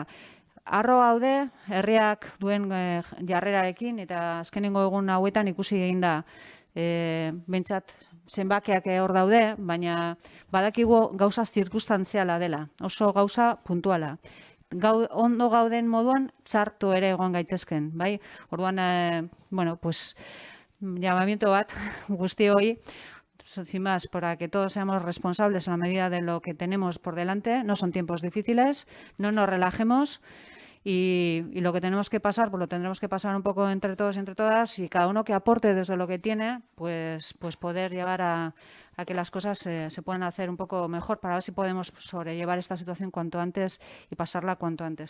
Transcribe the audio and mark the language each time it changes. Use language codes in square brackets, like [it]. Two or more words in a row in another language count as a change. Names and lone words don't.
[eu] Arro gaude, herriak duen jarrerarekin, eta azkenengo egun hauetan ikusi egin da, behintzat zenbakiak hor daude, baina badakigu gauza zirkustantziala dela, oso gauza puntuala. Ondo gauden moduan txartu ere egon gaitezken, bai? Orduan, [es] bueno, pues, llamamiento [eu] bat guztioi, [es] sin más, para que todos seamos responsables en la medida de lo que tenemos por delante. No son tiempos difíciles, no nos relajemos y lo que tenemos que pasar, pues lo tendremos que pasar un poco entre todos y entre todas, y cada uno que aporte desde lo que tiene, pues poder llevar a que las cosas se puedan hacer un poco mejor para ver si podemos sobrellevar esta situación cuanto antes y pasarla cuanto antes.